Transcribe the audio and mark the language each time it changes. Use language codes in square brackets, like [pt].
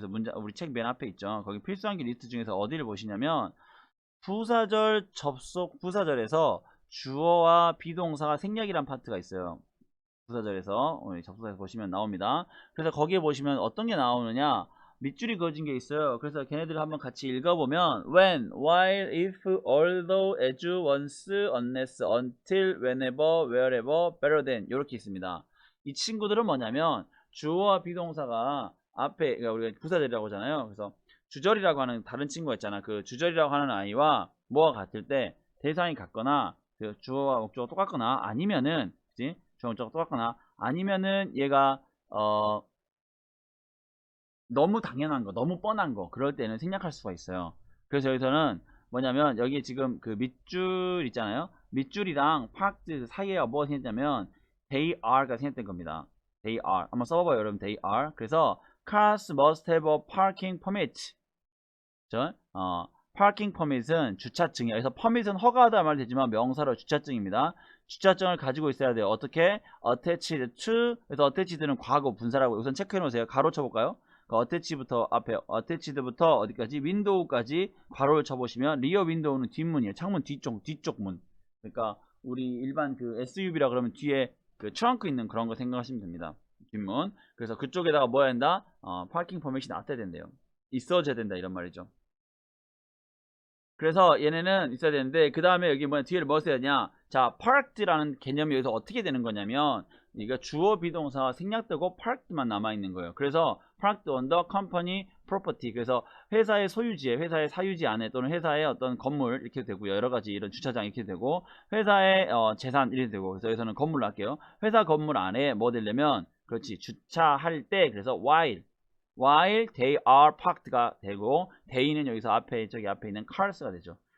[ko] 그래서 우리 책 맨 앞에 있죠. 거기 필수암기 리스트 중에서 어디를 보시냐면 부사절 접속 부사절에서 주어와 비동사가 생략이란 파트가 있어요. 부사절에서 접속사에서 보시면 나옵니다. 그래서 거기에 보시면 어떤 게 나오느냐 밑줄이 그어진 게 있어요. 그래서 걔네들을 한번 같이 읽어보면 [en] when, while, if, although, as, once, unless, until, whenever, wherever, better than [ko] 이렇게 있습니다. 이 친구들은 뭐냐면 주어와 비동사가 앞에 그러니까 우리가 부사절이라고 하잖아요. 그래서 주절이라고 하는 다른 친구가 있잖아. 그 주절이라고 하는 아이와 뭐가 같을 때 대상이 같거나 그 주어와 목적어가 똑같거나 아니면은 그치? 주어 목적어가 똑같거나 아니면은 얘가 너무 당연한 거, 너무 뻔한 거 그럴 때는 생략할 수가 있어요. 그래서 여기서는 뭐냐면 여기 지금 그 밑줄 있잖아요. 밑줄이랑 파트 사이에 뭐가 생겼냐면 [en] they are [ko] 가 생겼던 겁니다. [en] they are [ko] 한번 써봐봐요 여러분. [en] they are. [ko] 그래서 [en] cars must have a parking permit. [ko] 그죠? [en] parking permit [ko] 은 주차증이에요. 그래서 permit은 허가하다 말 되지만 명사로 주차증입니다. 주차증을 가지고 있어야 돼요. 어떻게? [en] attached to. [ko] 그래서 attached는 과거 분사라고 우선 체크해 놓으세요. 가로 쳐볼까요? 어태치부터 앞에 어태치드부터 어디까지 윈도우까지 괄호를 쳐보시면 리어 윈도우는 뒷문이에요. 창문 뒤쪽 문. 그러니까 우리 일반 그 SUV라 그러면 뒤에 그 트렁크 있는 그런 거 생각하시면 됩니다. 뒷문. 그래서 그쪽에다가 뭐 해야 된다? 파킹 퍼밋이 나왔어야 된대요. 있어줘야 된다 이런 말이죠. 그래서 얘네는 있어야 되는데 그 다음에 여기 뭐냐 뒤에 뭐 써야 되냐. 자, parked라는 개념이 여기서 어떻게 되는 거냐면 이거 주어 비동사가 생략되고 parked만 남아있는 거예요. 그래서 [en] parked on the company property. [ko] 그래서 회사의 소유지에, 회사의 사유지 안에 또는 회사의 어떤 건물 이렇게 되고요. 여러 가지 이런 주차장 이렇게 되고 회사의 재산 이렇게 되고 그래서 여기서는 건물로 할게요. 회사 건물 안에 뭐 되려면 그렇지 주차할 때 그래서 [en] while they are parked [ko] 가 되고 they는 여기서 앞에 저기 앞에 있는 cars가 되죠.